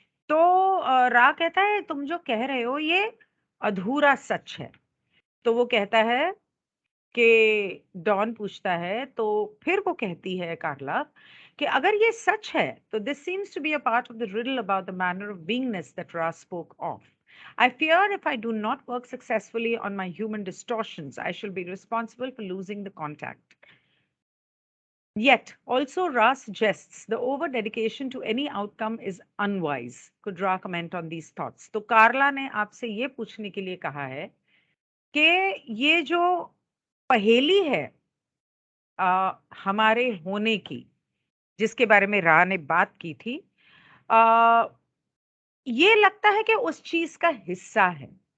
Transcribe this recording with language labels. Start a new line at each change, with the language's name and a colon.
Hindi: तो रा कहता है तुम जो कह रहे हो ये अधूरा सच है। तो वो कहता है कि डॉन पूछता है, तो फिर वो कहती है कार्ला कि अगर ये सच है तो
English: This seems to be a part of the riddle about the manner of beingness that Ra spoke of. I fear if I do not work successfully on my human distortions, I shall be responsible for losing the contact. Yet, also Ra suggests the over dedication to any outcome is unwise. Could Ra comment on these thoughts?
Hindi: तो कार्ला ने आपसे ये पूछने के लिए कहा है कि ये जो पहेली है हमारे होने की, जिसके बारे में रा ने बात की थी, आ, ये लगता है कि उस चीज का हिस्सा है।